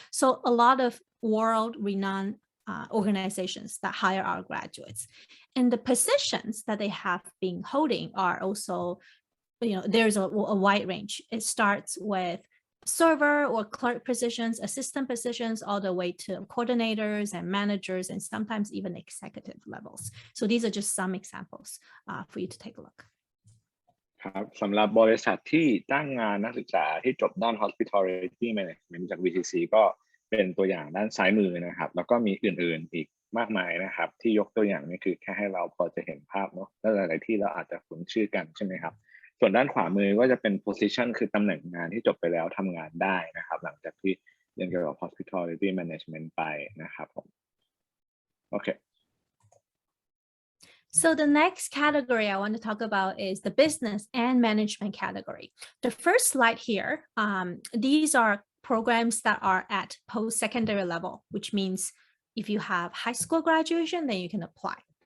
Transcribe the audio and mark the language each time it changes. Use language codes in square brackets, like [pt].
[en] So a lot of world-renowned organizations that hire our graduates, and the positions that they have been holding are also, there's a wide range. It starts with server or clerk positions, assistant positions, all the way to coordinators and managers, and sometimes even executive levels. So these are just some examples for you to take a look. [th] ครับสำหรับบริษัทที่จ้างงานนักศึกษาที่จบด้าน Hospitality Management จาก VCC ก็เป็นตัวอย่างด้านซ้ายมือนะครับแล้วก็มีอื่นๆอีกมากมายนะครับที่ยกตัวอย่างนี่คือแค่ให้เราพอจะเห็นภาพเนาะแล้วหลายๆที่เราอาจจะคุ้นชื่อกันใช่ไหมครับส่วนด้านขวามือก็จะเป็น position คือตำแหน่งงานที่จบไปแล้วทำงานได้นะครับหลังจากที่เรียนเกี่ยวกับ Hospitality Management ไปนะครับผมโอเค [en] So the next category I want to talk about is the business and management category. The first slide here, these are programs that are at post-secondary level, which means if you have high school graduation, then you can apply.